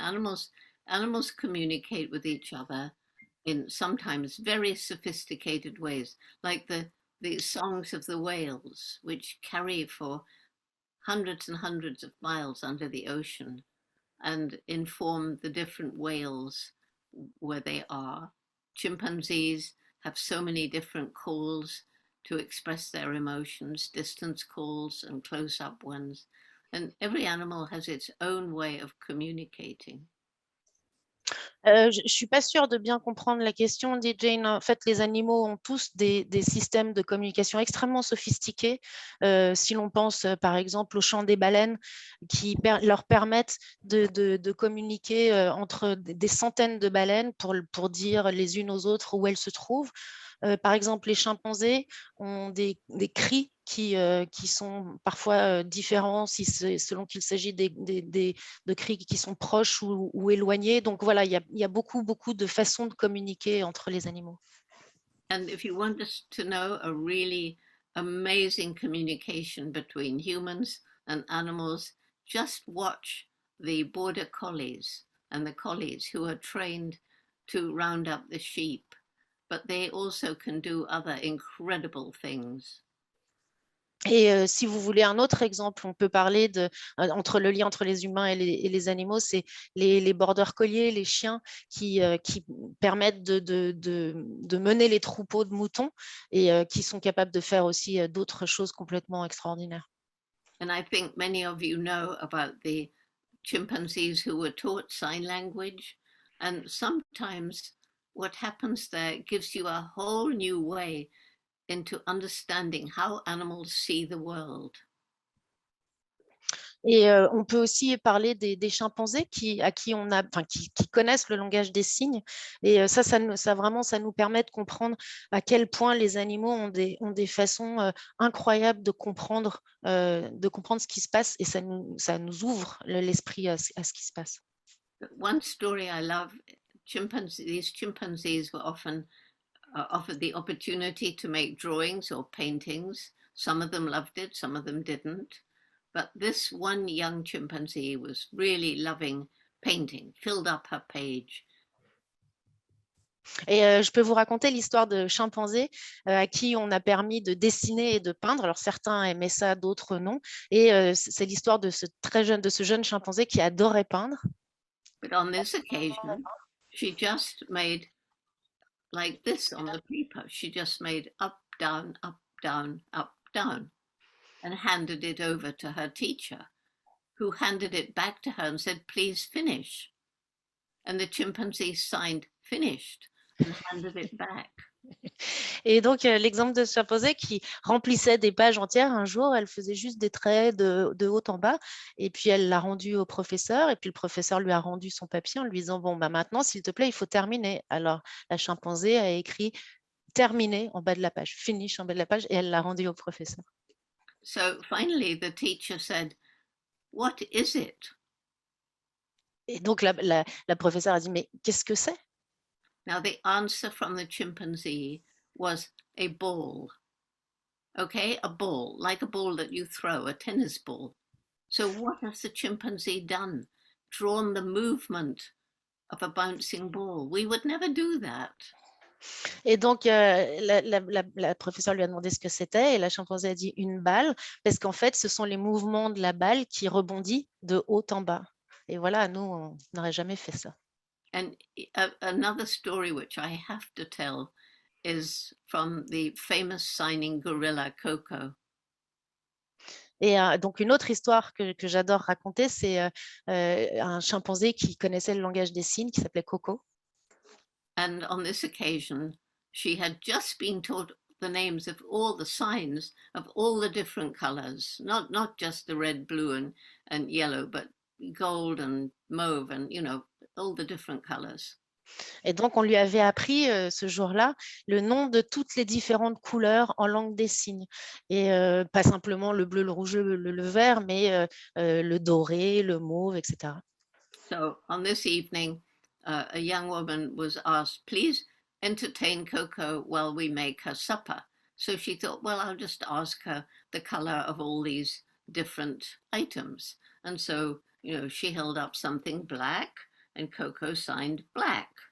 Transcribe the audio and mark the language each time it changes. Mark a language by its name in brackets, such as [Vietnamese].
[English] Animals communicate with each other in sometimes very sophisticated ways, like the songs of the whales, which carry for hundreds and hundreds of miles under the ocean and inform the different whales where they are. Chimpanzees have so many different calls to express their emotions, distance calls and close-up ones. And every animal has its own way of communicating. [French] Je suis pas sûre de bien comprendre la question, dit Jane. En fait, les animaux ont tous des systèmes de communication extrêmement sophistiqués. Si l'on pense, par exemple, au chant des baleines qui leur permettent de communiquer entre des centaines de baleines pour dire les unes aux autres où elles se trouvent. Par exemple, les chimpanzés ont des cris qui sont parfois différents selon qu'il s'agit de cris qui sont proches ou éloignés. Donc voilà, il y a beaucoup de façons de communiquer entre les animaux. [English] And if you want us to know a really amazing communication between humans and animals, just watch the border collies and the collies who are trained to round up the sheep, but they also can do other incredible things. [French] Et si vous voulez un autre exemple, on peut parler entre le lien entre les humains et les animaux, c'est les border colliers, les chiens qui permettent de mener les troupeaux de moutons et qui sont capables de faire aussi d'autres choses complètement extraordinaires. [English] And I think many of you know about the chimpanzees who were taught sign language. And sometimes what happens there gives you a whole new way into understanding how animals see the world. [French] Et on peut aussi parler des chimpanzés qui connaissent le langage des signes. Et ça nous permet de comprendre à quel point les animaux ont des façons incroyables de comprendre ce qui se passe, et ça nous ouvre l'esprit à ce qui se passe. [English] One story I love, these chimpanzees were often offered the opportunity to make drawings or paintings. Some of them loved it, some of them didn't. But this one young chimpanzee was really loving painting, filled up her page. [French] Et je peux vous raconter l'histoire de chimpanzés à qui on a permis de dessiner et de peindre. Alors certains aimaient ça, d'autres non. Et c'est l'histoire de ce jeune chimpanzé qui adorait peindre. [English] But on this occasion, she just made like this on the paper. She just made up, down, up, down, up, down, and handed it over to her teacher, who handed it back to her and said, please finish. And the chimpanzee signed finished and handed it back. [French] Et donc, l'exemple de ce chimpanzé qui remplissait des pages entières, un jour, elle faisait juste des traits de haut en bas, et puis elle l'a rendu au professeur, et puis le professeur lui a rendu son papier en lui disant, bon, bah, maintenant, s'il te plaît, il faut terminer. Alors, la chimpanzé a écrit terminé en bas de la page, finish en bas de la page, et elle l'a rendu au professeur. [English] So finally, the teacher said, "What is it?" [French] Et donc la professeure a dit, mais qu'est-ce que c'est? [English] Now, the answer from the chimpanzee was a ball. Okay, a ball, like a ball that you throw, a tennis ball. So what has the chimpanzee done? Drawn the movement of a bouncing ball. We would never do that. [French] Et donc, la professeure lui a demandé ce que c'était et la chimpanzé a dit une balle, parce qu'en fait, ce sont les mouvements de la balle qui rebondit de haut en bas. Et voilà, nous, on n'aurait jamais fait ça. [English] And another story which I have to tell is from the famous signing gorilla Coco. [French] Et donc, une autre histoire que j'adore raconter, c'est un chimpanzé qui connaissait le langage des signes, qui s'appelait Coco. [English] And on this occasion, she had just been taught the names of all the signs of all the different colors, not just the red, blue, and yellow, but gold and mauve and, all the different colors. [French] Et donc, on lui avait appris ce jour-là le nom de toutes les différentes couleurs en langue des signes. Et pas simplement le bleu, le rouge, le vert, mais le doré, le mauve, etc. [English] So on this evening, a young woman was asked, please entertain Coco while we make her supper. So she thought, well, I'll just ask her the color of all these different items. And so, she held up something black and Coco signed black.